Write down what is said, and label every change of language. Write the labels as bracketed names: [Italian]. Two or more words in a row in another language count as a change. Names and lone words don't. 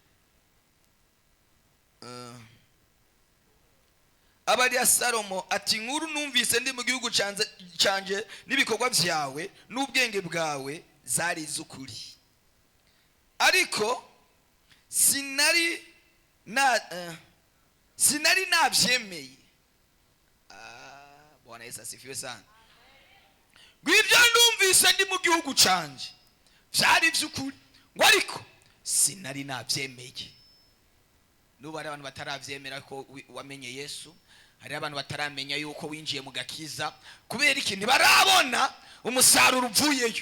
[Rundi] Abarira Salomo ati nkuru numvise ndi mu gihugu canje n'ibikorwa byawe n'ubwenge bwawe zari izukuri, ariko sinari nabyemeye. [Swahili] Bwana Yesu asifiwe sana. [Rundi] Gwivyo numvise ndi mu gihugu canje byari by'ukuri, ngo ariko sinari nabyemeye. Nuba ari abantu bataravyemera ko wamenye Yesu, hari abantu bataramenya yuko winjiye mu gakiza, kubera ikintu barabona umusaruro uvuyeyo.